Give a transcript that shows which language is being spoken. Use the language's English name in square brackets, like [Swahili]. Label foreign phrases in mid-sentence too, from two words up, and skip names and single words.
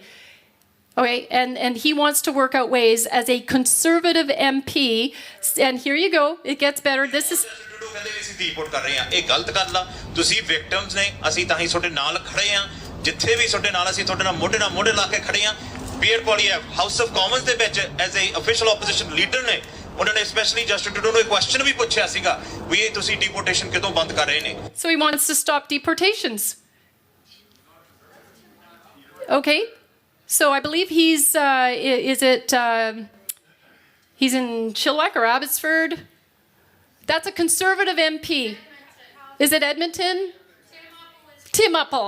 [English] Okay, and he wants to work out ways as a Conservative MP, and here you go, it gets better. This is... [Punjabi] House of Commons ਦੇ ਵਿੱਚ [English] as a official opposition leader [Punjabi] ਨੇ ਉਹਨਾਂ ਨੇ especially Justin Trudeau ਨੂੰ ਇੱਕ question ਵੀ ਪੁੱਛਿਆ ਸੀਗਾ ਵੀ ਇਹ ਤੁਸੀਂ deportation ਕਿਦੋਂ ਬੰਦ ਕਰ ਰਹੇ ਨੇ. [English] So he wants to stop deportations. Okay, so I believe he's he's in Chilliwack or Abbotsford. That's a Conservative MP. Is it Edmonton? Tim Uppal.